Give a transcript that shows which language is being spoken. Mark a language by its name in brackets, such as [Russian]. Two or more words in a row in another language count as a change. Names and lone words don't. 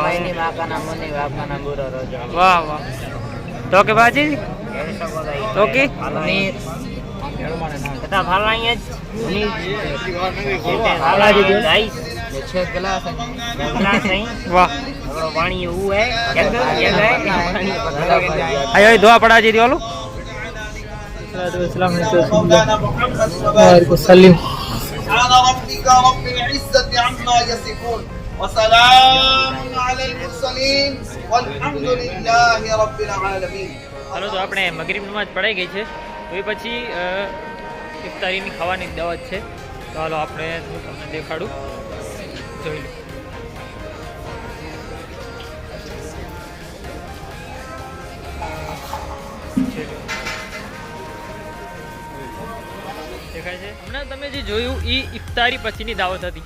[Arabic] વાહ વાહ તો કે બાજી તો કે કતા ભાલા વાહ પાણી એવું હે આયો દુઆ પડા જી વાલો સલામ سبحان ربك رب العزة عما يصفون وسلام على المرسلين والحمد لله رب العالمين. [Gujarati] હાલો તો આપણે મગરિબ નમાજ પડાઈ ગઈ છે, તો એ પછી ઇફતારીની ખાવાની દાવત છે. તો હાલો આપણે હું તમને દેખાડું, જોઈ લો. દેખાય છે હમણાં તમે જે જોયું એ ઇફતારી પછીની દાવત હતી.